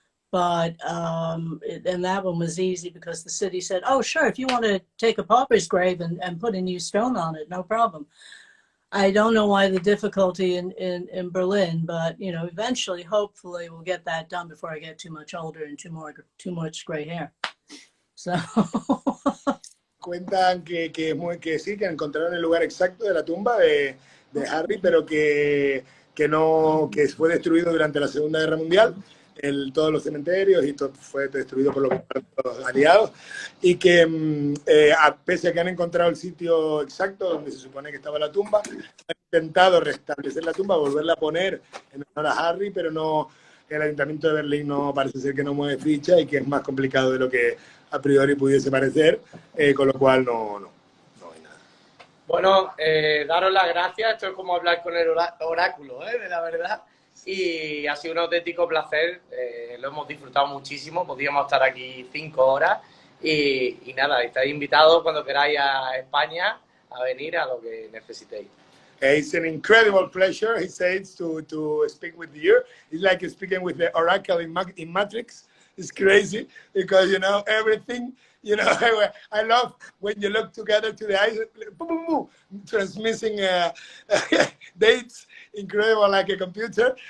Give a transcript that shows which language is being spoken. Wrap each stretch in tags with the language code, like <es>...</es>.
<en>But and that one was easy because the city said, "Oh, sure, if you want to take a pauper's grave and put a new stone on it, no problem." I don't know why the difficulty in Berlin, but you know, eventually, hopefully, we'll get that done before I get too much older and too much gray hair. So.</en> <es>Cuentan que sí, que encontraron el lugar exacto de la tumba de Harry, pero que fue destruido durante la Segunda Guerra Mundial. Todos los cementerios y todo fue destruido por los aliados, y que pese a que han encontrado el sitio exacto donde se supone que estaba la tumba, han intentado restablecer la tumba, volverla a poner en honor a Harry, pero no, el Ayuntamiento de Berlín no parece ser que no mueve ficha y que es más complicado de lo que a priori pudiese parecer, con lo cual no hay nada. Bueno, daros las gracias. Esto es como hablar con el oráculo, de la verdad. Y ha sido un auténtico placer, lo hemos disfrutado muchísimo, podríamos estar aquí 5 horas y nada, estáis invitados cuando queráis a España a venir a lo que necesitéis.</es> <en>It's an incredible pleasure, he says, to speak with you. It's like speaking with the oracle in Matrix. It's crazy because, you know, everything, you know, I love when you look together to the eyes, boom, boom, boom, transmitting dates, incredible like a computer.</en>